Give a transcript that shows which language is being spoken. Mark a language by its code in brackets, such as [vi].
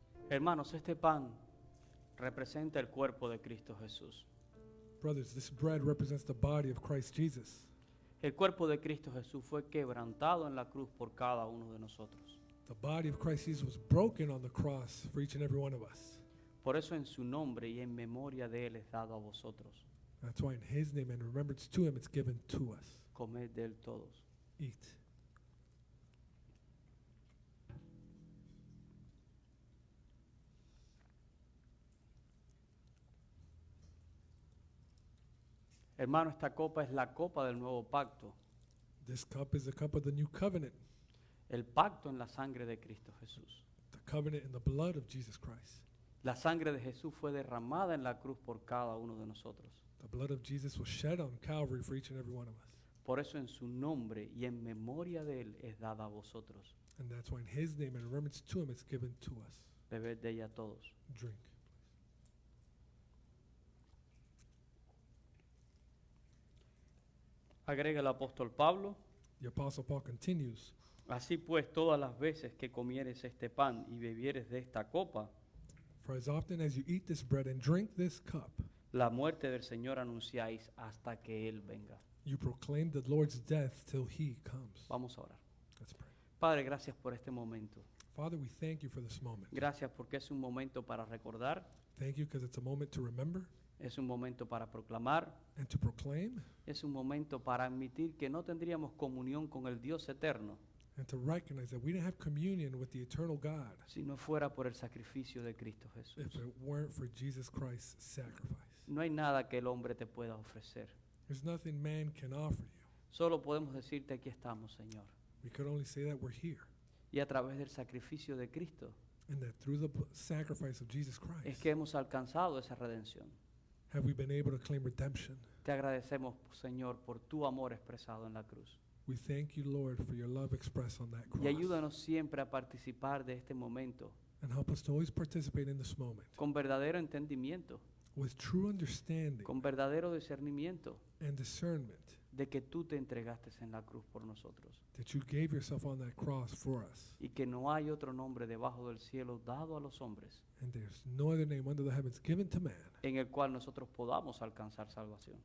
[es] Hermanos, este pan representa el cuerpo de Cristo Jesús. [en] Brothers, this bread represents the body of Christ Jesus. [es] El cuerpo de Cristo Jesús fue quebrantado en la cruz por cada uno de nosotros. [en] The body of Christ Jesus was broken on the cross for each and every one of us. [es] Por eso en su nombre y en memoria de Él es dado a vosotros. [en] That's why in his name and in remembrance to him, it's given to us. [es] Comed de Él todos. [en] Eat. [es] Hermano, esta copa es la copa del nuevo pacto. [en] This cup is the cup of the new covenant, [es] El pacto en la sangre de Cristo Jesús. [en] the covenant in the blood of Jesus Christ. [es] La sangre de Jesús fue derramada en la cruz por cada uno de nosotros. [en] The blood of Jesus was shed on Calvary for each and every one of us. [es] Por eso en su nombre y en memoria de Él es dada a vosotros. [en] And that's why in his name and in remembrance to him, it's given to us. [es] Bebed de ella todos. [en] Drink. [es] Agrega el apóstol Pablo. [en] The Apostle Paul continues, [es] Así pues, todas las veces que comieres este pan y bebieres de esta copa, [en] for as often as you eat this bread and drink this cup, [es] la muerte del Señor anunciáis hasta que Él venga. [en] you proclaim the Lord's death till he comes. [es] Vamos a orar. [en] Let's pray. [es] Padre, gracias por este momento. [en] Father, we thank you for this moment. [es] Gracias porque es un momento para recordar, [en] Thank you because it's a moment to remember [es] es un momento para proclamar, [en] and to proclaim [es] es un momento para admitir que no tendríamos comunión con el Dios eterno [en] and to recognize that we didn't have communion with the eternal God [es] si no fuera por el sacrificio de Cristo Jesús. [en] if it weren't for Jesus Christ's sacrifice. [es] No hay nada que el hombre te pueda ofrecer. [en] There's nothing man can offer you. [es] Solo podemos decirte aquí estamos, Señor. [en] We could only say that we're here [es] Y a través del sacrificio de Cristo [en] and that through the sacrifice of Jesus [es] es [en] Christ [es] que hemos alcanzado esa redención. [en] have we been able to claim redemption. [es] Te agradecemos, Señor, por tu amor expresado en la cruz. [en] We thank you, Lord, for your love expressed on that [es] Y [en] cross. [es] ayúdanos siempre a participar de este momento [en] And help us to always participate in this moment [es] con verdadero entendimiento, [en] with true understanding [es] con verdadero discernimiento [en] and discernment [es] de que tú te entregaste en la cruz por nosotros [en] that you gave yourself on that cross for us. [es] y que no hay otro nombre debajo del cielo dado a los hombres [en] And there's no other name under the heavens given to man [es] en el cual nosotros podamos alcanzar salvación.